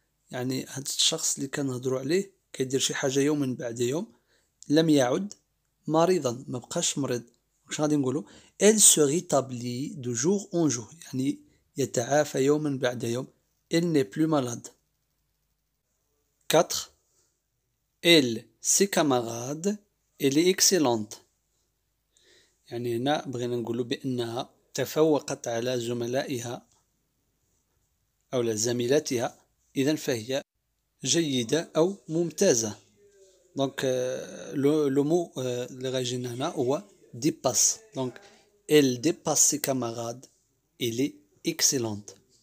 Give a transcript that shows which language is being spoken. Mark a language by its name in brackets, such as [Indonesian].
[Arabic] يعني هاد الشخص اللي كنهضروا عليه كيدير شي حاجة يوما بعد يوم لم يعد مريضا، ما بقاش مريض. واش غادي نقولوا [French] elle se rétablit de jour en jour، [Arabic] يعني يتعافى يوما بعد يوم. [French] elle n'est plus malade. 4 elle ses camarades elle est excellente. [Arabic] يعني هنا بغينا نقولوا بأنها تفوقت على زملائها أو زميلاتها، إذن فهي جيدة أو ممتازة. دونك لو مو اللي غيجينا هنا هو dépasse. دونك [French] elle dépasse ses camarades elle est excellente.